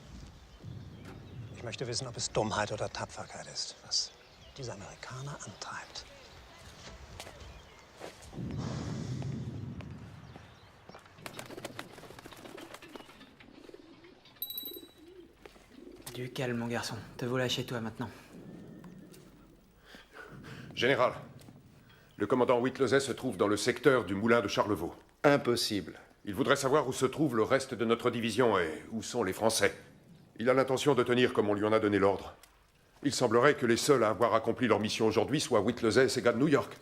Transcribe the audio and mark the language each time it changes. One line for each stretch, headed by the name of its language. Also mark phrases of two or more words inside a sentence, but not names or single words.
German: Ich möchte wissen, ob es Dummheit oder Tapferkeit ist, was diese Amerikaner antreibt.
French: Du calme, mon garçon. Te voilà chez toi maintenant. Général, le commandant Whittlesey se trouve dans le secteur du moulin de Charlevaux. Impossible. Il voudrait savoir où se trouve le reste de notre division et où sont les Français. Il a l'intention de tenir comme on lui en a donné l'ordre. Il semblerait que les seuls à avoir accompli leur mission aujourd'hui soient Whittlesey et ses gars de New York.